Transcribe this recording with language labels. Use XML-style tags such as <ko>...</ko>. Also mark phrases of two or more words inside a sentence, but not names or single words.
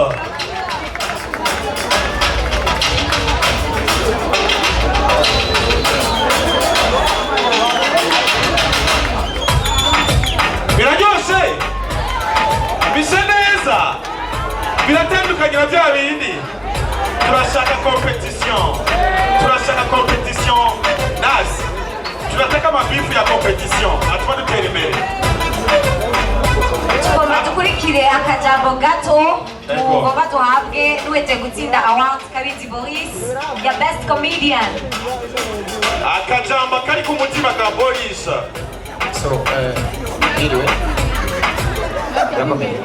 <rn>Biraryoshe. Bise neza. Biratandukanye na bya bindi. Turashaka competition.</rn> <sw>Nasi. Tunataka mabifu ya competition.</sw> <rn>Atuma dutera imbere. Tugomba dukurikire akajambo gato tugomba duhabwe n'uwete gutsinda award Kabizi Boris ya</rn> <en>best comedian.</en> <rn>Akajambo kari ku mutima ka Boris. So, iriwe. Rakomeye.</rn>